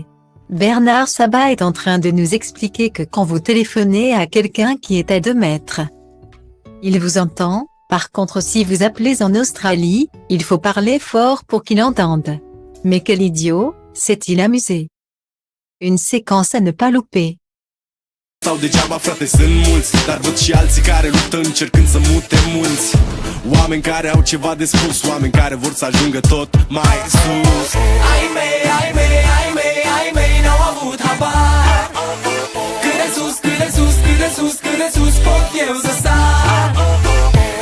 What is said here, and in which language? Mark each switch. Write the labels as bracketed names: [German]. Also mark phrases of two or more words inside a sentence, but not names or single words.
[French] Bernard Sabat est en train de nous expliquer que quand vous téléphonez à quelqu'un qui est à 2 mètres, il vous entend. Par contre si vous appelez en Australie, il faut parler fort pour qu'il entende. Mais quel idiot, s'est-il amusé. Une séquence à ne pas louper. [Romanian] Sau degeaba, frate, sunt mulți, dar văd și alții care luptă încercând să mute munți. Oameni care au ceva de spus, oameni care vor să ajungă tot mai sus. Ai mei, n-au avut habar. Cât de sus, cât de sus, cât de sus, cât de sus pot eu să sar.